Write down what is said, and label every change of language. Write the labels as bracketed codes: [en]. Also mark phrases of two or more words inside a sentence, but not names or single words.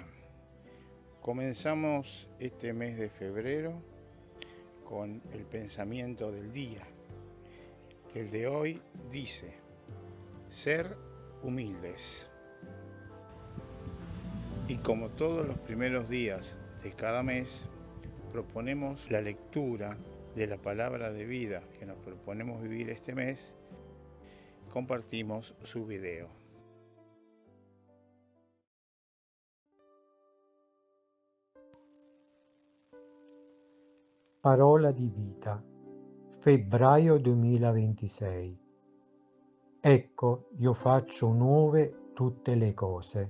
[es] Comenzamos este mes de febrero con el pensamiento del día, que el de hoy dice, ser humildes. Y como todos los primeros días de cada mes, proponemos la lectura de la palabra de vida que nos proponemos vivir este mes, compartimos su video. [it] Parola di vita, febbraio 2026. Ecco, io faccio nuove tutte le cose.